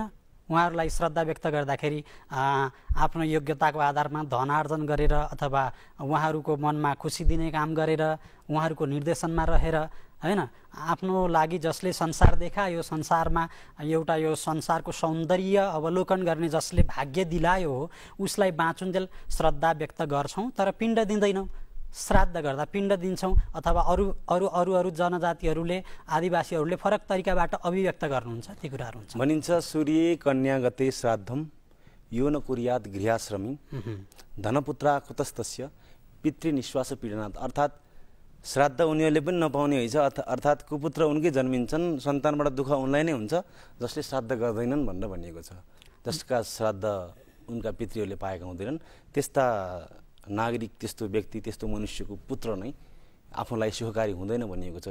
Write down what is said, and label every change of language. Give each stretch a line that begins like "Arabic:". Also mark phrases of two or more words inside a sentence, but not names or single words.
Nepali: उहाँहरूलाई श्रद्धा व्यक्त गर्दाखेरि आफ्नो योग्यताको आधारमा धनार्जन गरेर अथवा उहाँहरूको मनमा खुसी दिने काम गरेर, उहाँहरूको निर्देशनमा रहेर, हैन, आफ्नो लागि जसले संसार देखायो, संसारमा एउटा यो संसारको सौन्दर्य अवलोकन गर्ने जसले भाग्य दिलायो, उसलाई बाँचुन्जेल श्रद्धा व्यक्त गर्छौँ तर पिण्ड दिँदैनौँ। श्राद्ध गर्दा पिण्ड दिन्छौँ। अथवा अरू जनजातिहरूले, आदिवासीहरूले फरक तरिकाबाट अभिव्यक्त गर्नुहुन्छ, ती कुराहरू हुन्छ। भनिन्छ
Sanskrit: सूर्य कन्या गते श्राद्धम यो न कुर्यात गृहाश्रमी धनपुत्रा कुतस्तस्य पितृनिश्वास पीडनात्।
Nepali: अर्थात् श्राद्ध उनीहरूले पनि नपाउने होइन, अर्थात् कुपुत्र उनकै जन्मिन्छन्, सन्तानबाट दुःख उनलाई नै हुन्छ जसले श्राद्ध गर्दैनन् भनेर भनिएको छ। जसका श्राद्ध उनका पितृहरूले पाएका हुँदैनन्, त्यस्ता नागरिक, त्यस्तो व्यक्ति, त्यस्तो मनुष्यको पुत्र नै आफूलाई सुखकारी हुँदैन भनिएको छ।